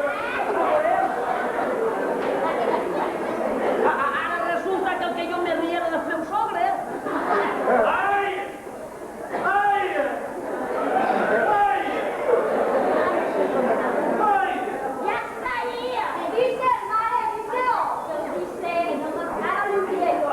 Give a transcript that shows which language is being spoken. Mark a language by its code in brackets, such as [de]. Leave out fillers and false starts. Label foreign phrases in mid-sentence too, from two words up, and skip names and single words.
[ca] Ara resulta que el que jo me ria era del meu sogre. Ai! Ja està ahí! Dice, mare, dice-ho! Dice, ara li ho diré jo.